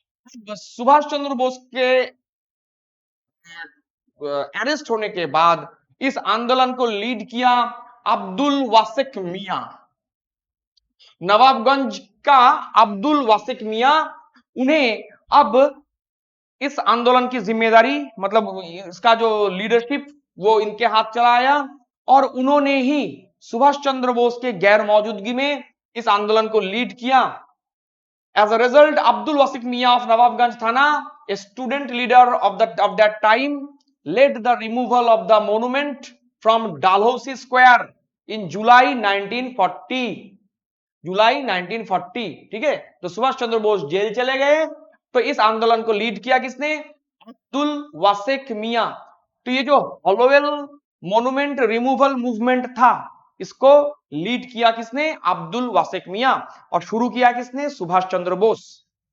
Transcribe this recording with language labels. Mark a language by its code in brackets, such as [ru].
[hi] सुभाष चंद्र बोस के अरेस्ट होने के बाद इस आंदोलन को लीड किया अब्दुल वासिक मियां, नवाबगंज का अब्दुल वासिक मियां। उन्हें अब इस आंदोलन की जिम्मेदारी, मतलब इसका जो लीडरशिप, वो इनके हाथ चला आया, और उन्होंने ही सुभाष चंद्र बोस के गैर मौजूदगी में इस आंदोलन को लीड किया। [en] As a result, Abdul Wasik Mian of Nawabganj Thana, a student leader of that time, led the removal of the monument from Dalhousie Square in July 1940। [hi] जुलाई 1940, ठीक है। तो सुभाष चंद्र बोस जेल चले गए, तो इस आंदोलन को लीड किया किसने, अब्दुल वासिक मियां। तो ये जो हॉलोवेल मोन्यूमेंट रिमूवल मूवमेंट था, इसको लीड किया किसने, अब्दुल वासिक मियां, और शुरू किया किसने, सुभाष चंद्र बोस।